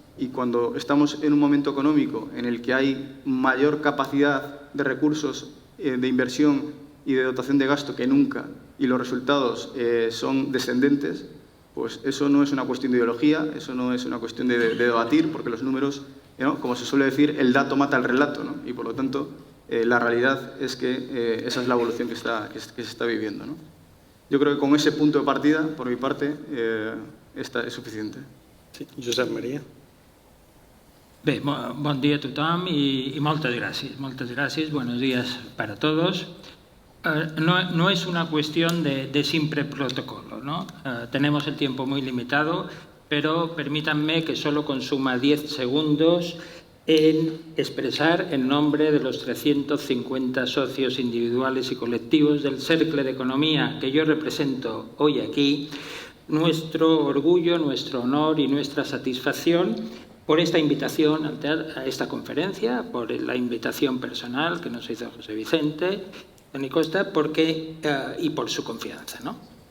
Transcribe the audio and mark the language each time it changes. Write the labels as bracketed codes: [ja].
[es] Y cuando estamos en un momento económico en el que hay mayor capacidad de recursos de inversión y de dotación de gasto que nunca, y los resultados son descendentes, pues eso no es una cuestión de ideología, eso no es una cuestión de debatir, porque los números, ¿no?, como se suele decir, el dato mata el relato, ¿no? Y por lo tanto, la realidad es que esa es la evolución que se está viviendo, ¿no? Yo creo que con ese punto de partida, por mi parte, es suficiente. Sí, Josep Maria. [ca] Bé, bon dia a tothom i moltes gràcies. Moltes gràcies, [es] buenos días para todos. No es una cuestión de simple protocolo, ¿no? Tenemos el tiempo muy limitado, pero permítanme que solo consuma 10 segundos en expresar en nombre de los 350 socios individuales y colectivos del Cercle de Economía que yo represento hoy aquí, nuestro orgullo, nuestro honor y nuestra satisfacción por esta invitación a esta conferencia, por la invitación personal que nos hizo José Vicente, Toni Costa, y por su confianza, ¿no?